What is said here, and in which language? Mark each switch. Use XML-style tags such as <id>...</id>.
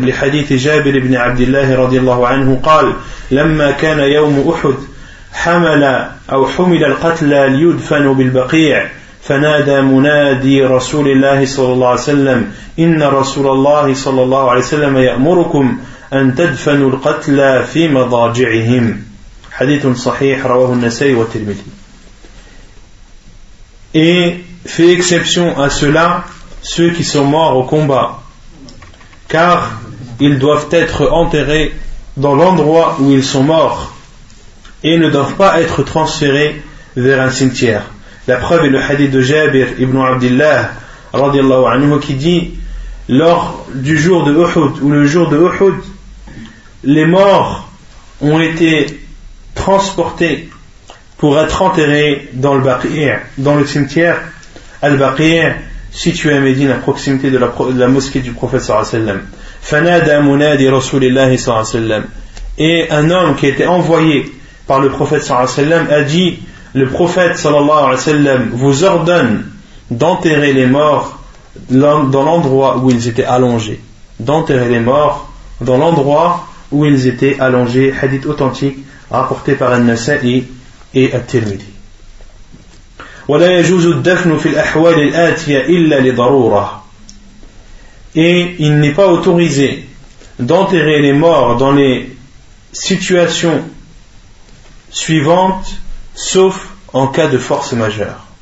<ar>لحديث جابر بن عبد الله رضي الله عنه قال لما كان يوم أحد حمل أو حمل القتلى ليدفن بالبقيع فنادى منادي رسول الله صلى الله عليه وسلم إن رسول الله صلى الله عليه وسلم يأمركم أن تدفنوا القتلى في مضاجعهم. حديث صحيح رواه النسائي والترمذي.</ar> <fr>Et fait exception à cela ceux qui sont morts au combat, car ils doivent être enterrés dans l'endroit où ils sont morts et ne doivent pas être transférés vers un cimetière. La preuve est le hadith de Jabir ibn Abdillah radiallahu anhu qui dit lors du jour de Uhud, ou le jour de Uhud, les morts ont été transportés pour être enterrés dans le baqir, dans le cimetière al-baqir situé à Médine, à proximité de la mosquée du prophète sallallahu alayhi wa sallam.</fr> <ar>Fanada munadi rasulillahi</ar> <fr>sallallahu alayhi wa sallam. Et un homme qui a été envoyé par le prophète sallallahu alayhi wa sallam a dit, le prophète sallallahu alayhi wa sallam vous ordonne d'enterrer les morts dans l'endroit où ils étaient allongés. D'enterrer les morts dans l'endroit où ils étaient allongés. Hadith authentique rapporté par An-Nasa'i et At-Tirmidhi.</fr> <ar>ولا يجوز الدفن في الأحوال الآتية إلا لضرورة.</ar> <fr>Et il n'est pas autorisé d'enterrer les morts dans les situations suivantes sauf en cas de force majeure.</fr>